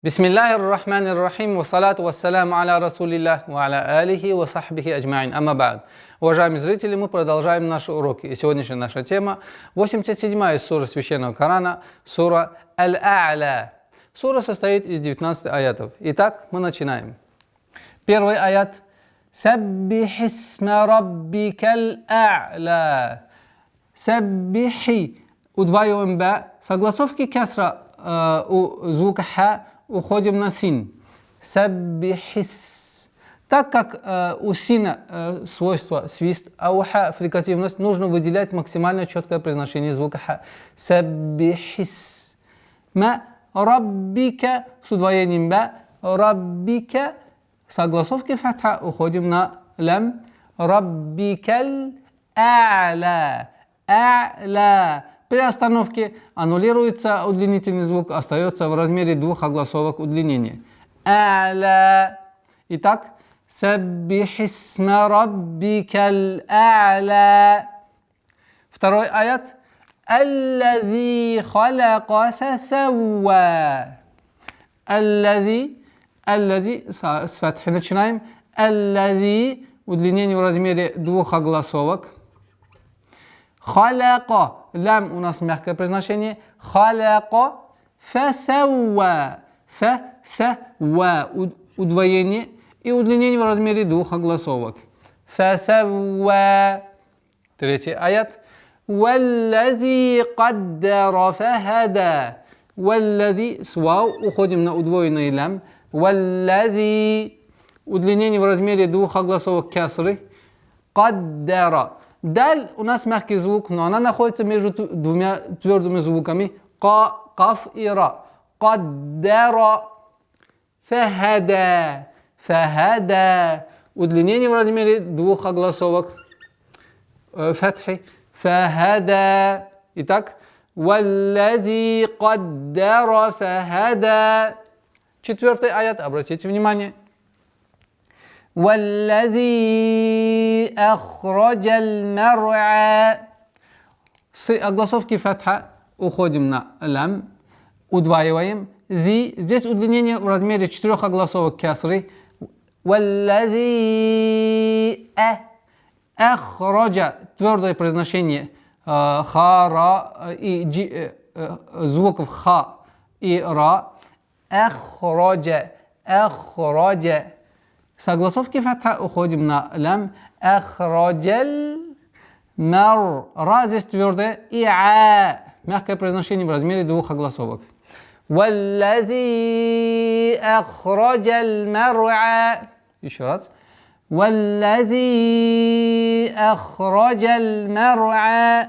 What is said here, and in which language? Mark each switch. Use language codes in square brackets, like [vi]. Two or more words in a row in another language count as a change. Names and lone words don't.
[ar] بسم الله الرحمن الرحيم والصلاة والسلام على رسول الله وعلى آله وصحبه أجمعين أما بعد. [ru] Уважаемые зрители, мы продолжаем наши уроки. И сегодняшняя наша тема 87-я сура Священного Корана, сура Аль-А'ля. Сура состоит из 19 аятов. Итак, мы начинаем. Первый аят. [ar] سبح اسم ربك الأعلى. [ru] Саббихи. Удваиваем ба. Согласовки кесра у звука ха уходим на син. Саббихис. Так как у сина свойство свист, а у ха фрикативность, нужно выделять максимально четкое произношение звука ха. Саббихис. Ма раббика с удвоением ба. Раббика. Согласовки фатха уходим на лям. [ar] ربك الأعلى. [ru] А'ля. При остановке аннулируется удлинительный звук, остается в размере двух огласовок удлинения. А'ля. [ar] Итак, سبح اسم ربك الأعلى. [ru] Второй аят. [ar] Аллази халяка фасавва. [ru] Аллази. Аллази. С фатхи начинаем. Аллази. Удлинение в размере двух огласовок. Халяка. Лям у нас мягкое произношение. [ar] خلق فسوى. [ru] Фасавва. Удвоение и удлинение в размере двух огласовок. Фасавва. Третий аят. [ar] والذي قدر فهدى. [ru] Валлази. С вау уходим на удвоенный лям. Валлази. Удлинение в размере двух огласовок касры. Каддара. Даль у нас мягкий звук, но она находится между двумя твердыми звуками. Каф и ра. Каддара. Фахада. Фахада. Удлинение в размере двух огласовок. Фатхи. Фахада. Итак. [ar] والذي قدر فهدى. [ru] Четвертый аят. Обратите внимание. [ar] والذي أخرج المرعى. [ru] С огласовки фатха уходим на лям. Удваиваем. Зи. Здесь удлинение в размере четырех огласовок касры. [ar] والذي أخرج. [ru] Твердое произношение ха, и звуков ха и ра. Ахраджа. Ахраджа. Согласовки фатха уходим на лям. [ar] Ахраджаль мар. [ru] Ра здесь твердое. И а. Мягкое произношение в размере двух огласовок. [ar] Валлади ахраджаль мар'а. [ru] Еще раз. [ar] والذي أخرج المرعى.